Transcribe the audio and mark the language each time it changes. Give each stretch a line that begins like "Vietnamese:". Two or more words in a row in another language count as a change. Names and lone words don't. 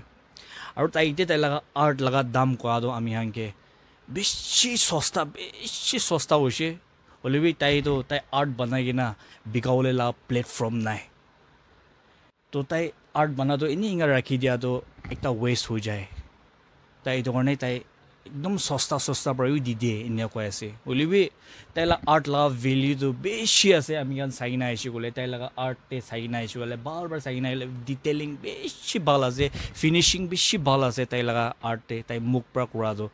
Naga Pidgin: Aru tai te tai laga art laga dam ko ado ami hange beshi sosta hoise. Olivi tai to tai art banai gina bigaule la platform nai. To tai art bana to ini inga rakhi dia to ekta waste ho jaye. Tai to korne tai ekdom sosta pra wi dide inya ko ase. Olivi tai la art la value to beshi ase ami kan saina aishi gole tai laga art te saina aishi gole bar saina detailing beshi bal ase, finishing beshi bal ase tai laga art te tai muk pra kura do.